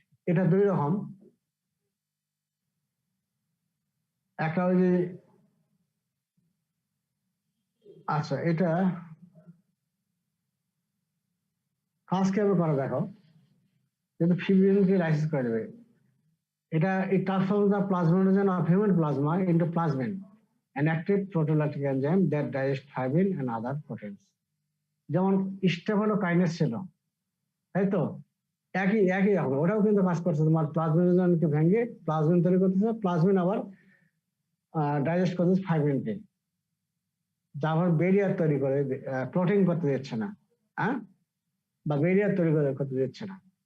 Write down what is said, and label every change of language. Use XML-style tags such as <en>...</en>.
<bn>এটা দুই রকম, একটা ওই যে আচ্ছা এটা কাজ কিভাবে করা দেখো, কিন্তু ফিব্রিনকে লাইসিস করে দেবে।</bn> <en>it transforms the plasminogen of human plasma into plasmin, an active proteolytic enzyme that digests fibrin and other proteins.</en> <bn>যেমন স্টেফলোকাইনেস ছিল, তাই তো, একই রকম ওটাও কিন্তু কাজ করছে, তোমার প্লাজমিনোজেনকে ভেঙে প্লাজমিন তৈরি করতেছে, প্লাজমিন আবার ডাইজেস্ট করতেছে ফাইব্রিনকে, যা আবার ব্যারিয়ার তৈরি করে, প্রোটিন করতে দিচ্ছে না, হ্যাঁ, বা ব্যারিয়ার তৈরি করতে দিচ্ছে না।</bn>